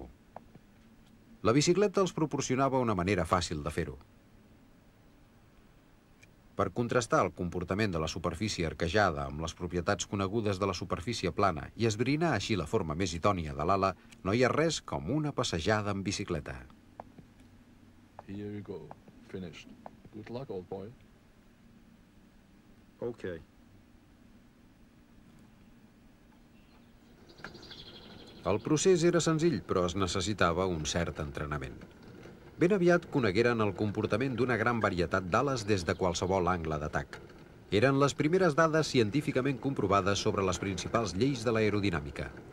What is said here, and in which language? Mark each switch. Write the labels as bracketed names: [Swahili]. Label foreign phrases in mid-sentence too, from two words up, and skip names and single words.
[Catalan] La bicicleta els proporcionava una manera fàcil de fer-ho. Per contrastar el comportament de la superfície arquejada amb les propietats conegudes de la superfície plana i esbrinar així la forma més idònia de l'ala, no hi ha res com una passejada en bicicleta. [English] Here you go. Finished. Good luck, old boy. Okay. [Catalan] El procés era senzill, però es necessitava un cert entrenament. Ben aviat conegueren el comportament d'una gran varietat d'ales des de qualsevol angle d'atac. Eren les primeres dades científicament comprovades sobre les principals lleis de l'aerodinàmica.